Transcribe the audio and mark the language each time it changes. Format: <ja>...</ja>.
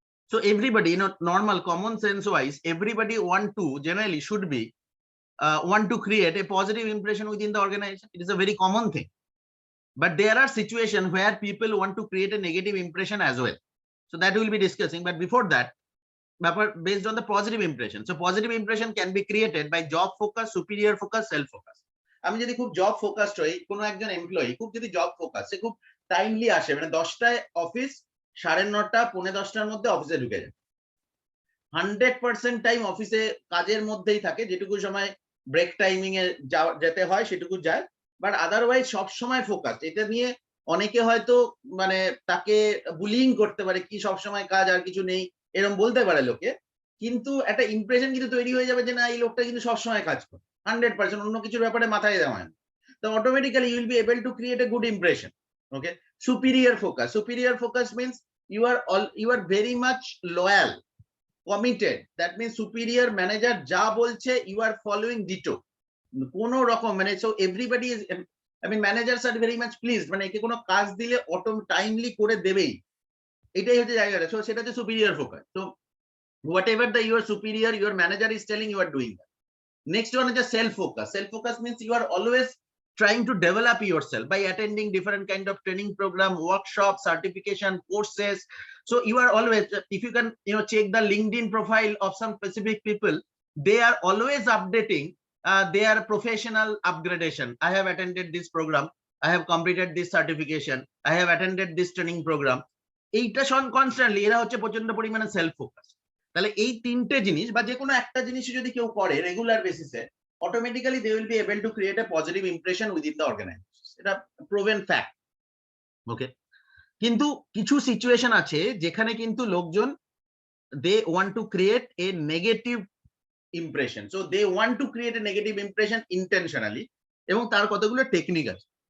<en>So everybody, normal common sense wise, everybody generally should be want to create a positive impression within the organization. It is a very common thing. But there are situations where people want to create a negative impression as well. So that we will be discussing. But before that, based on the positive impression. So positive impression can be created by job focus, superior focus, self focus.</en> <bn>আমি যদি খুব job focused হই, কোনো একজন employee খুব যদি job focus, সে খুব timely আসে, মানে 10টায় অফিস, 9:30 পৌনে 10টার মধ্যে অফিসে ঢুকে যায়, 100% টাইম অফিসে কাজের মধ্যেই থাকে, যেটুকু সময় ব্রেক টাইমিং এ যেতে হয় সেটুকু যায়, বাট আদারওয়াইজ সব সময় ফোকাস। এটা নিয়ে অনেকে হয়তো মানে তাকে বুলিং করতে পারে, কি সব সময় কাজ আর কিছু নেই, এরকম বলতে পারে লোকে, কিন্তু একটা ইমপ্রেশন কিন্তু তৈরি হয়ে যাবে যে না, এই লোকটা কিন্তু সবসময় কাজ করে, 100%, অন্য কিছুর ব্যাপারে মাথায় দেওয়া হয় না।</bn> <en>তো automatically you will be able to create a good impression. Okay, superior focus. Superior focus means you are very much loyal, committed. That means superior manager</en> <bn>যা বলছে</bn> <en>you are following ditto, কোন রকম, মানে so everybody is, I mean managers are very much pleased,</en> <bn>মানে একে কোনো কাজ দিলে অটো টাইমলি করে দেবেই, এটাই হচ্ছে জায়গাটা। সো সেটা হচ্ছে সুপিরিয়র ফোকাস।</bn> <en>তো whatever your superior, your manager is telling, you are doing that. Next one is a self focus. Self focus means you are always trying to develop yourself by attending different kind of training program, workshops, certification courses. So you are always, if you can check the LinkedIn profile of some specific people, they are always updating their professional upgradation. I have attended this program, I have completed this certification, I have attended this training program.</en> <bn>এইটা constantly, এরা হচ্ছে প্রচন্ড পরিমাণে self focus. তাহলে এই তিনটে জিনিস বা যে কোনো একটা জিনিস যদি কেউ করে রেগুলার বেসিসে,</bn> <en>automatically they will be able to create a positive impression within the organization.</en> <bn>এটা proven fact. Okay, কিন্তু কিছু সিচুয়েশন আছে যেখানে কিন্তু লোকজন</bn> <en>they want to create a negative impression. So they want to create a negative impression intentionally,</en> <bn>এবং তার কতগুলো টেকনিক আছে।</bn>